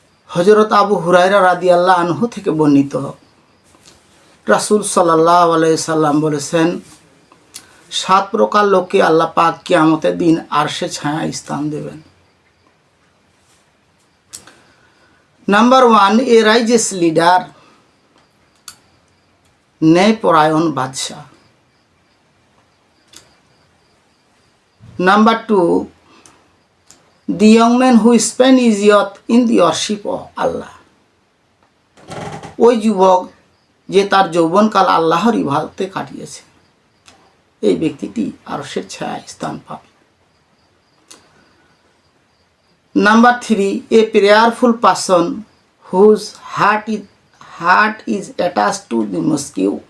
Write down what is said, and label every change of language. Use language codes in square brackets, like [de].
[bn] হযরত আবু হুরায়রা রাদিয়াল্লাহু আনহু থেকে বর্ণিত, রাসূল সাল্লাল্লাহু আলাইহি সাল্লাম বলেছেন, 7 প্রকার লোককে আল্লাহ পাক কিয়ামতের দিন আরশের ছায়ায় স্থান দেবেন। নাম্বার 1, [en] a righteous leader, [bn] ন্যায়পরায়ণ বাদশা। [en] Number 2, the young man who spent his youth in the worship of Allah. [bn] ওই যুবক যে তার যৌবনকাল আল্লাহর ইবাদতে কাটিয়েছে, এই ব্যক্তিটি আরশের ছায়ায় স্থান পাবে। [en] Number 3, a prayerful person whose heart is attached to the mosque.